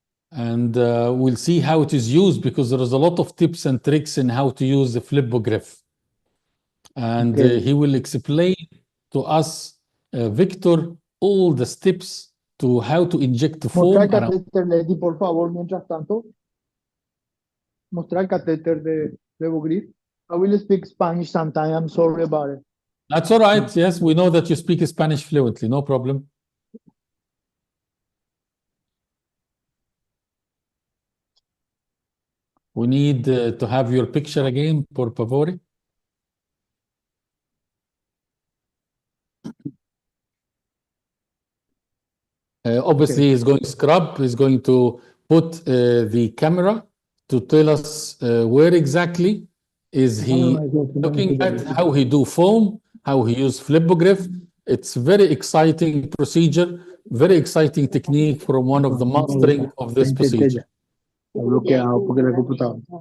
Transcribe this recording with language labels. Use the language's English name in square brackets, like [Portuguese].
[English] And we'll see how it is used, because there is a lot of tips and tricks in how to use the Flebogrif. And he will explain to us, Victor, all the steps to how to inject the foam. [Spanish] Mostrar el catéter, Lady, por favor, mientras tanto. Mostrar el catéter de Flebogrif. [English] I will speak Spanish sometime. I'm sorry about it. That's all right. Yes, we know that you speak Spanish fluently. No problem. We need to have your picture again, [Spanish] por favor. [English] Obviously, he's going to scrub. He's going to put the camera to tell us where exactly is he looking at, how he do foam, how he use Flebogrif. It's very exciting procedure, very exciting technique from one of the mastering of this procedure. [Spanish] Bloqueado porque la computadora.